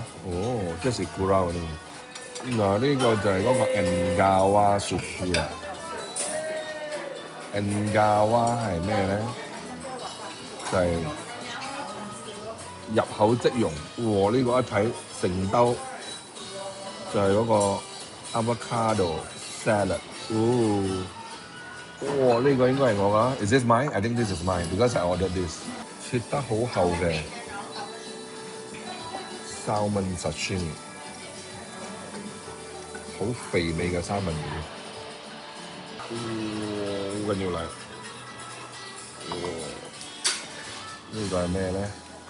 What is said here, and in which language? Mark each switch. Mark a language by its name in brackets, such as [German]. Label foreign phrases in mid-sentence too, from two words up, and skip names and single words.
[Cantonese] 哦，即係 Ikura 嗰啲。嗱，呢個就係嗰個 Engawa sushi 啦。Engawa 係咩咧？就係入口即溶。哇！呢個一睇成兜就係嗰個 [English] avocado salad。 [Cantonese] 哦，哇！呢個應該係我㗎。 [English] Is this mine? I think this is mine because I ordered this。 [Cantonese] 切得好厚嘅 [English] salmon sashimi， [Cantonese] 好肥美嘅三文魚。好緊要嚟。呢個係咩咧？